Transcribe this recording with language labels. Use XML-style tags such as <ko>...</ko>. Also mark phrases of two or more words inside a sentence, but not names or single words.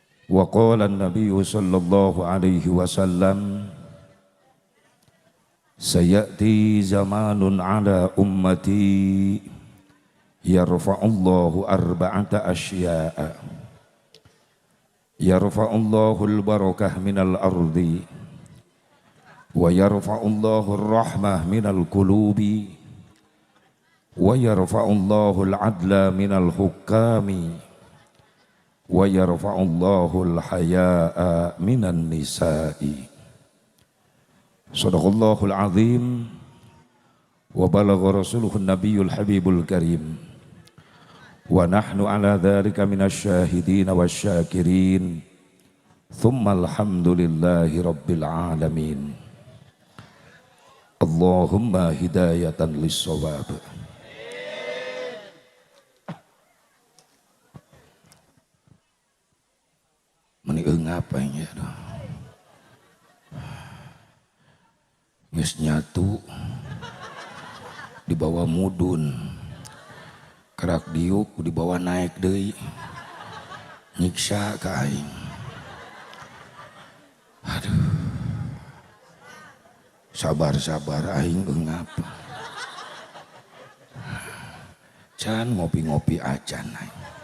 <ar>وقال النبي صلى الله عليه وسلم سيأتي زمان على أمتي يرفع الله أربعة أشياء يرفع الله البركة من الأرض ويرفع الله الرحمة من القلوب ويرفع الله العدل من الحكام ويرفع الله الحياء من النساء. صدق الله العظيم وبلغ رسوله النبي الحبيب الكريم ونحن على ذلك من الشاهدين والشاكرين ثم الحمد لله رب العالمين. اللهم هداية للصواب.</ar> <id>Meniung apa ini ya?</id> <su>Geus nyatu dibawa mudun kerak diuk dibawa naik deui nyiksa ka aing. Aduh, sabar aing eungap can ngopi-ngopi acan aing.</su>